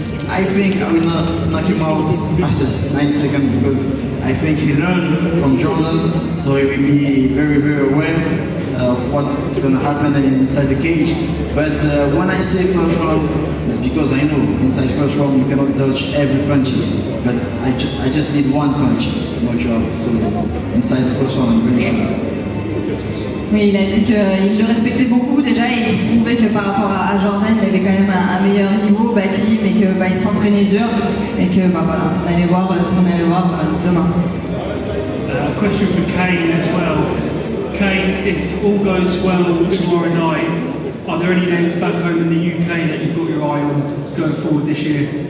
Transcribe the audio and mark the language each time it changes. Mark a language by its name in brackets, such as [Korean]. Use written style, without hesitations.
[English] I think I will not knock him out after 9 seconds because I think he learned from Jordan, so he will be very, very aware of what is going to happen inside the cage. But when I say first round, it's because I know inside first round you cannot dodge every punch. But I just need one punch to knock you out. So inside the first round, I'm very sure. [French] Oui, il a dit qu'il le respectait beaucoup déjà et qu'il trouvait que par rapport à Jordan, il avait quand même un meilleur niveau, Baki, mais que il s'entraînait dur et que voilà, on allait voir ce qu'on allait voir demain. [English] A question for Kane as well. Kane, if all goes well tomorrow night, are there any names back home in the UK that you've got your eye on going forward this year?